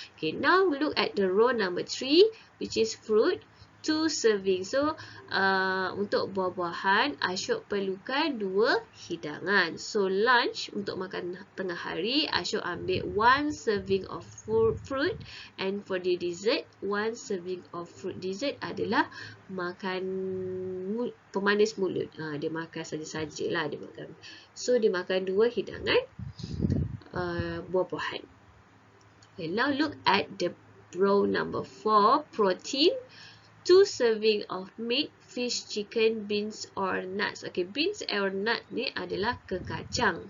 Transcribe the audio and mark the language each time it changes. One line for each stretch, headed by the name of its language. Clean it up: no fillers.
English: Okay, now look at the row number 3, which is fruit. 2 serving.
Malay: So, untuk buah-buahan,
English: I should
Malay: perlukan 2 hidangan.
English: So, lunch
Malay: untuk makan tengah hari,
English: I should
Malay: ambil
English: 1 serving of fruit. And for the dessert, 1 serving of fruit.
Malay: Dessert adalah makan pemanis mulut. Dia makan saja-sajalah dia makan. So, dia makan 2 hidangan buah-buahan.
English: Okay, now look at the row number 4, protein. 2 serving of meat, fish, chicken, beans or nuts. Okay, beans or nut
Malay: ni adalah kekacang.